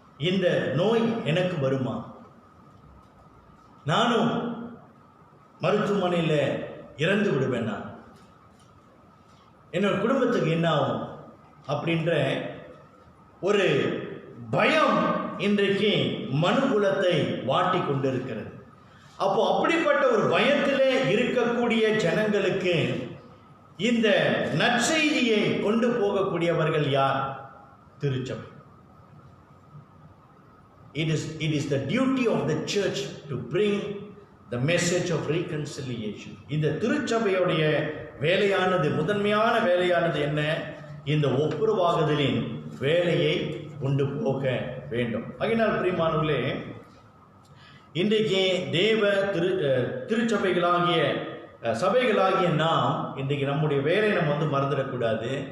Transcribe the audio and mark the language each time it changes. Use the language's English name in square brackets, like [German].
[Tamil] இந்த நோய் எனக்கு வருமா, நானும் மருத்துவமனையில் இறந்து விடுவேனா, என்னோட குடும்பத்துக்கு என்ன ஆகும் அப்படின்ற ஒரு பயம் இன்றைக்கு மனுகுலத்தை வாட்டி கொண்டிருக்கிறது. அப்போ அப்படிப்பட்ட ஒரு பயத்திலே இருக்கக்கூடிய ஜனங்களுக்கு இந்த நற்செய்தியை கொண்டு போகக்கூடியவர்கள் யார்? திருச்சபை. [English] It is the duty of the church to bring the message of reconciliation. [Tamil] இந்த திருச்சபையுடைய வேலையானது, முதன்மையான வேலையானது என்ன? இந்த ஒப்புரவாகுதலின் வேலையை கொண்டு போக வேண்டும். ஆகையினால் பிரியமானவர்களே, இன்றைக்கு தேவ திருச்சபைகளாகிய சபைகளாகிய நாம் இன்றைக்கு நம்முடைய வேலையை நம்ம வந்து மறந்துடக்கூடாது.